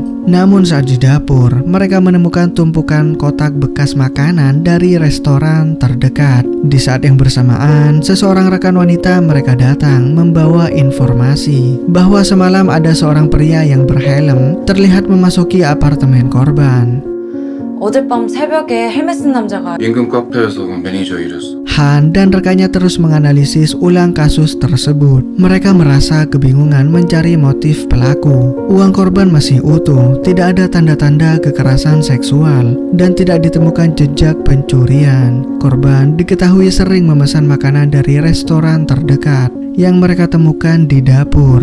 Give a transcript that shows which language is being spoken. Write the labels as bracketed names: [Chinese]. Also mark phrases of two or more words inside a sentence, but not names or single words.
[Indonesian] Namun saat di dapur, mereka menemukan tumpukan kotak bekas makanan dari restoran terdekat. Di saat yang bersamaan, seseorang rekan wanita mereka datang membawa informasi bahwa semalam ada seorang pria yang berhelm terlihat memasuki apartemen korban. [Korean] 어젯밤 새벽에 헬멧 쓴 남자가 인근 카페에서 매니저 일했어. [Indonesian] Han dan rekannya terus menganalisis ulang kasus tersebut. Mereka merasa kebingungan mencari motif pelaku. Uang korban masih utuh, tidak ada tanda-tanda kekerasan seksual, dan tidak ditemukan jejak pencurian. Korban diketahui sering memesan makanan dari restoran terdekat yang mereka temukan di dapur.